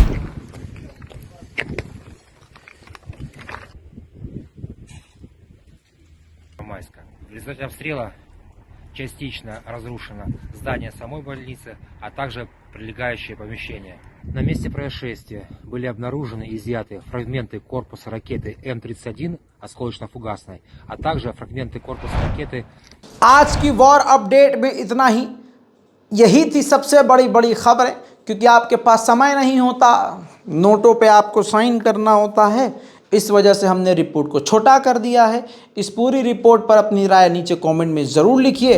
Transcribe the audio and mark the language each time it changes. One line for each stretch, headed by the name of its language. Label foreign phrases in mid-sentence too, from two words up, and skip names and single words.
Russian: В результате обстрела частично разрушено здание самой больницы, а также прилегающие помещения. На месте происшествия были обнаружены и изъяты фрагменты корпуса ракеты М-31 осколочно-фугасной, а также фрагменты корпуса ракеты।
Hindi: आज की वॉर अपडेट में इतना ही। यही थी सबसे बड़ी खबरें, क्योंकि आपके पास समय नहीं होता, नोटों पे आपको साइन करना होता है, इस वजह से हमने रिपोर्ट को छोटा कर दिया है। इस पूरी रिपोर्ट पर अपनी राय नीचे कमेंट में ज़रूर लिखिए।